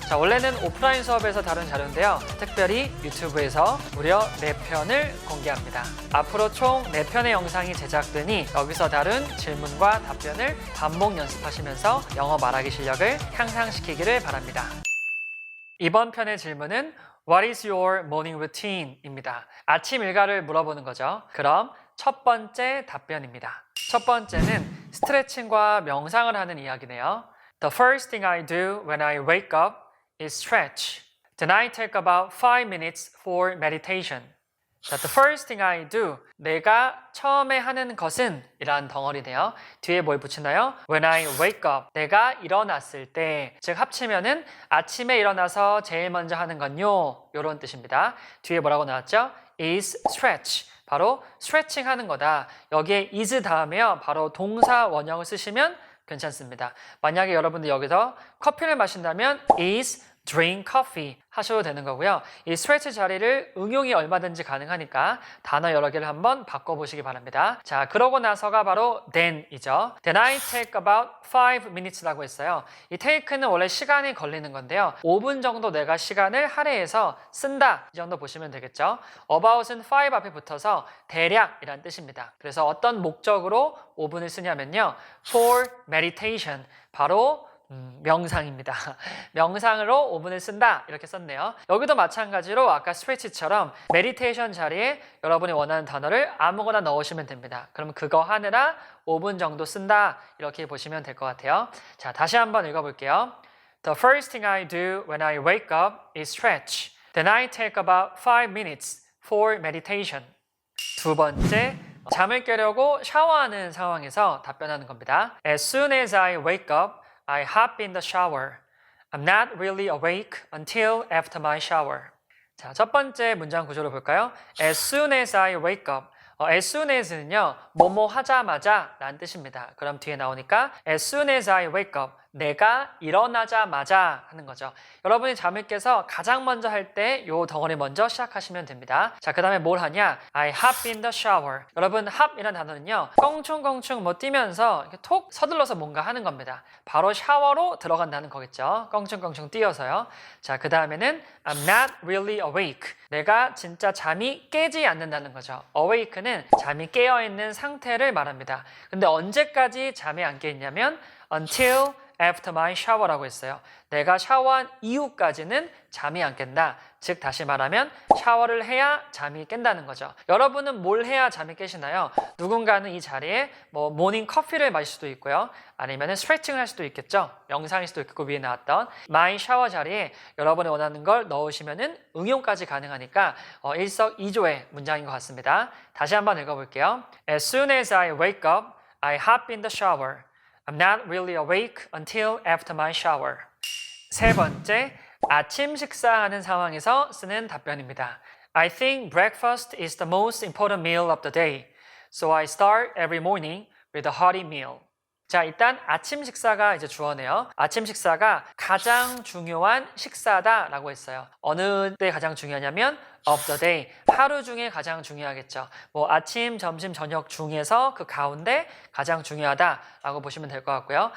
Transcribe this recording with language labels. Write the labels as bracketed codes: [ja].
[ko] 자, 원래는 오프라인 수업에서 다룬 자료인데요. 특별히 유튜브에서 무려 4편을 공개합니다. 앞으로 총 4편의 영상이 제작되니 여기서 다룬 질문과 답변을 반복 연습하시면서 영어 말하기 실력을 향상시키기를 바랍니다. 이번 편의 질문은 [en] What is your morning routine? [ko] 입니다. 아침 일과를 물어보는 거죠. 그럼 첫 번째 답변입니다. 첫 번째는 스트레칭과 명상을 하는 이야기네요. [en] The first thing I do when I wake up is stretch. Then I take about 5 minutes for meditation. The first thing I do, [ko] 내가 처음에 하는 것은 이란 덩어리네요. 뒤에 뭘 붙이나요? [en] When I wake up, [ko] 내가 일어났을 때, 즉 합치면은 아침에 일어나서 제일 먼저 하는 건요, 이런 뜻입니다. 뒤에 뭐라고 나왔죠? [en] is stretch, [ko] 바로 스트레칭 하는 거다. 여기에 is 다음에요, 바로 동사 원형을 쓰시면 괜찮습니다. 만약에 여러분들 여기서 커피를 마신다면 [en] is drink coffee [ko] 하셔도 되는 거고요. 이 스트레치 자리를 응용이 얼마든지 가능하니까 단어 여러 개를 한번 바꿔보시기 바랍니다. 자, 그러고 나서가 바로 then이죠. [en] Then I take about 5 minutes [ko] 라고 했어요. 이 take는 원래 시간이 걸리는 건데요. 5분 정도 내가 시간을 할애해서 쓴다. 이 정도 보시면 되겠죠. about은 5 앞에 붙어서 대략이란 뜻입니다. 그래서 어떤 목적으로 5분을 쓰냐면요. [en] for meditation, [ko] 바로 명상입니다. 명상으로 5분을 쓴다 이렇게 썼네요. 여기도 마찬가지로 아까 스트레치처럼 메디테이션 자리에 여러분이 원하는 단어를 아무거나 넣으시면 됩니다. 그럼 그거 하느라 5분 정도 쓴다 이렇게 보시면 될 것 같아요. 자, 다시 한번 읽어볼게요. [en] The first thing I do when I wake up is stretch. Then I take about 5 minutes for meditation. [ko] 두 번째, 잠을 깨려고 샤워하는 상황에서 답변하는 겁니다. [en] As soon as I wake up, I hop in the shower. I'm not really awake until after my shower. [ko] 자, 첫 번째 문장 구조를 볼까요? [en] As soon as I wake up. As soon as [ko] 는요, 뭐뭐 하자마자 라는 뜻입니다. 그럼 뒤에 나오니까 [en] As soon as I wake up. [ko] 내가 일어나자마자 하는 거죠. 여러분이 잠을 깨서 가장 먼저 할 때 이 덩어리 먼저 시작하시면 됩니다. 자, 그 다음에 뭘 하냐? [en] I hop in the shower. [ko] 여러분, hop이라는 단어는요, 껑충껑충 뭐 뛰면서 이렇게 톡 서둘러서 뭔가 하는 겁니다. 바로 샤워로 들어간다는 거겠죠. 껑충껑충 뛰어서요. 자, 그 다음에는 [en] I'm not really awake. [ko] 내가 진짜 잠이 깨지 않는다는 거죠. awake는 잠이 깨어있는 상태를 말합니다. 근데 언제까지 잠이 안 깨있냐면 [en] until after my shower [ko] 라고 했어요. 내가 샤워한 이후까지는 잠이 안 깬다. 즉 다시 말하면 샤워를 해야 잠이 깬다는 거죠. 여러분은 뭘 해야 잠이 깨시나요? 누군가는 이 자리에 뭐 모닝 커피를 마실 수도 있고요. 아니면 스트레칭을 할 수도 있겠죠. 명상일 수도 있고 위에 나왔던 마이 샤워 자리에 여러분이 원하는 걸 넣으시면은 응용까지 가능하니까 일석이조의 문장인 것 같습니다. 다시 한번 읽어볼게요. [en] As soon as I wake up, I hop in the shower. I'm not really awake until after my shower. [ko] 세 번째, 아침 식사하는 상황에서 쓰는 답변입니다. [en] I think breakfast is the most important meal of the day. So I start every morning with a hearty meal. [ko] 자, 일단 아침 식사가 이제 주어네요. 아침 식사가 가장 중요한 식사다라고 했어요. 어느 때 가장 중요하냐면 [en] of the day, [ko] 하루 중에 가장 중요하겠죠. 뭐 아침, 점심, 저녁 중에서 그 가운데 가장 중요하다라고 보시면 될 것 같고요.